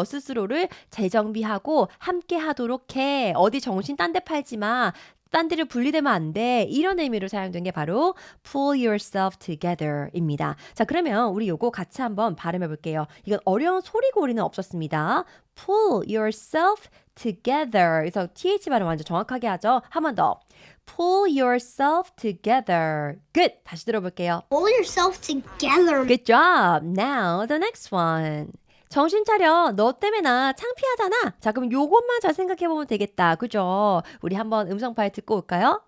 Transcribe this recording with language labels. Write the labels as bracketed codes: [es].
[ko] 너 스스로를 재정비하고 함께 하도록 해. 어디 정신 딴 데 팔지 마. 딴 데를 분리되면 안 돼. 이런 의미로 사용된 게 바로 [en] pull yourself together [ko] 입니다. 자, 그러면 우리 요거 같이 한번 발음해 볼게요. 이건 어려운 소리고리는 없었습니다. [en] pull yourself together. [ko] 그래서 th 발음 완전 정확하게 하죠. 한 번 더. [en] pull yourself together. [ko] Good. 다시 들어볼게요. [en] Pull yourself together. Good job. Now the next one. [ko] 정신 차려. 너 때문에 나 창피하잖아. 자, 그럼 요것만 잘 생각해보면 되겠다. 그죠? 우리 한번 음성 파일 듣고 올까요?